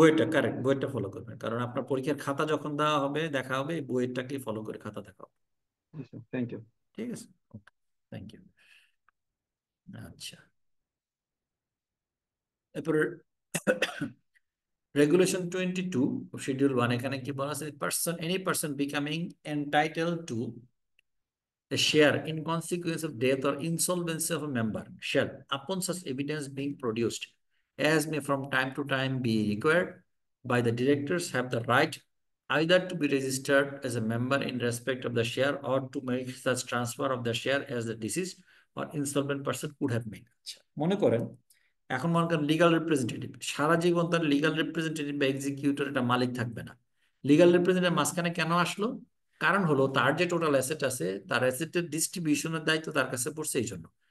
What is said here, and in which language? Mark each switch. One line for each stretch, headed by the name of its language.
Bangla: বইটা কারেক্ট, বইটা ফলো করবেন, কারণ আপনার পরীক্ষার খাতা যখন দেওয়া হবে দেখা হবে এই বইটাকে ফলো করে খাতা দেখা হবে।
English: Thank you.
Bangla: ঠিক আছে,
English: Okay, thank you.
Bangla: আচ্ছা, এরপরে রেগুলেশন 22 শিডিউল 1, এখানে কি বলা আছে?
English: Any person becoming entitled to a share in consequence of death or insolvency of a member shall, upon such evidence being produced, as may from time to time be required by the directors, have the right either to be registered as a member in respect of the share or to make such transfer of the share as the deceased or insolvent person could have made.
Bangla: আচ্ছা, মনে করেন এখন মনে করেন legal representative সারা জীবন তার legal representative বা executor এটা মালিক থাকবে না। লিগাল রিপ্রেজেন্টেটিভ মাঝখানে কেন আসলো? কারণ হলো তার যে টোটাল অ্যাসেট আছে তার অ্যাসেটের ডিস্ট্রিবিউশনের দায়িত্ব তার কাছে পড়ছে এই জন্য।